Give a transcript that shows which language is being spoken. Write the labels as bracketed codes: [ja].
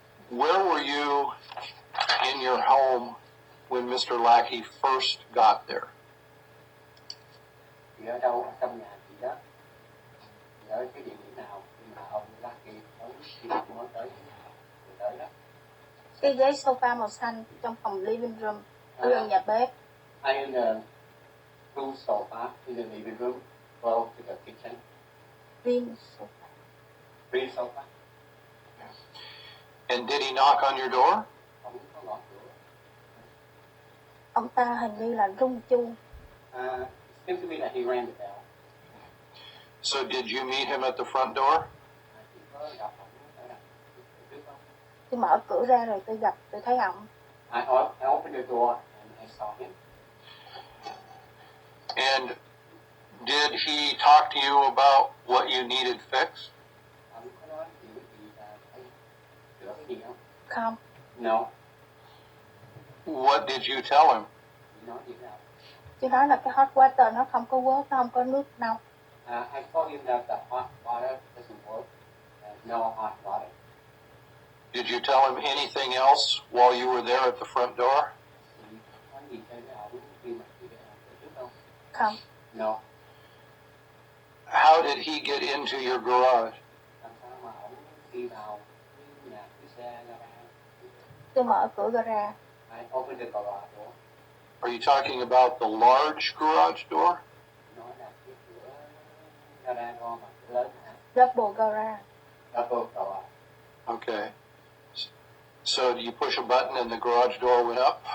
[en] Where were you in your home when Mr. Lackey first got there? [vi] Chị ở đâu ở trong nhà chị đó, chị ở cái địa điểm nào khi mà ông Lucky tới khi mới tới đó. Cái ghế sofa màu xanh trong phòng [en] living room, [vi] ở nhà bếp. [en] I in the blue sofa in the living room, close to the kitchen. Green sofa. Green sofa. And did he knock on your door? [vi] Không có gõ cửa. Ông ta hình như là rung chuông. [en] Seems to me that he rang the bell. So did you meet him at the front door? [vi] Chị có gặp ông ở đằng trước không? Tôi mở cửa ra rồi tôi thấy ông. [en] I opened the door and I saw him. And did he talk to you about what you needed fixed? [vi] Ông có nói chuyện với chị là phải sửa cái gì không? Không. [en] No. What did you tell him? [vi] Chị nói gì nào? Tôi nói là cái [en] hot water [vi] nó không có [en] work, [vi] nó không có nước đâu. [en] I told him that the hot water doesn't work. No hot water. Did you tell him anything else while you were there at the front door? [vi] Chị nói gì cho cái ổng khi mà chị ở trước không? Không. [en] No. How did he get into your garage? [vi] Làm sao mà ổng đi vào cái nhà cái xe gara? Tôi mở cửa gara. [en] I opened the garage door. Are you talking about the large garage door? [vi] Nói là cái cửa gara [en] door [vi] mà cửa lớn hả? [en] Double gara. Double garage. Okay. So do you push a button and the garage door went up?